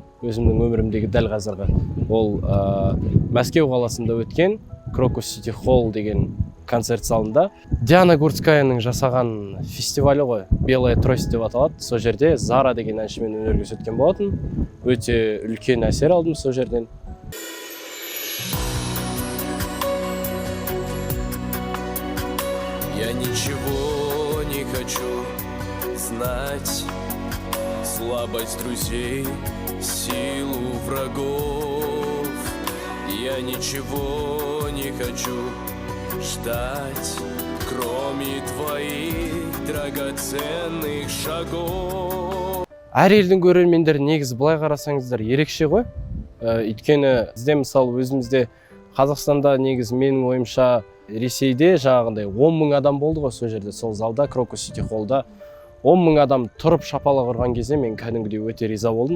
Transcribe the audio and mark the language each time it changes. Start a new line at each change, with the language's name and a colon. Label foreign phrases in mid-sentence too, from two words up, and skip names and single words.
Kazakh: Өзімнің өмірімдегі дәл қазіргі. Ол Мәскеу қаласында өткен Крокус Сити Холл деген концерт залында. Диана Гурцкаяның жасаған фестивалі ғой. Белая трость деп аталады. Сол жерде Зара деген әншімен өнер көрсеткен болатын. Өте үлкен әсер алдым сол жерден.
Russian: Я ничего не хочу знать, слабость друзей, силу врагов. Я ничего не хочу ждать, кроме твоих драгоценных шагов.
Kazakh: Әр елдің көрермендері негізі былай қарасаңыздар ерекше ғой. Өйткені бізде мысалы өзімізде Қазақстанда негізі менің ойымша Ресейде жаңағындай 10.000 адам болды ғой сол жерде, сол залда, Крокус Сити Холлда. 10.000 адам тұрып шапалақ ұрған кезде мен кәдімгідей өте риза болдым.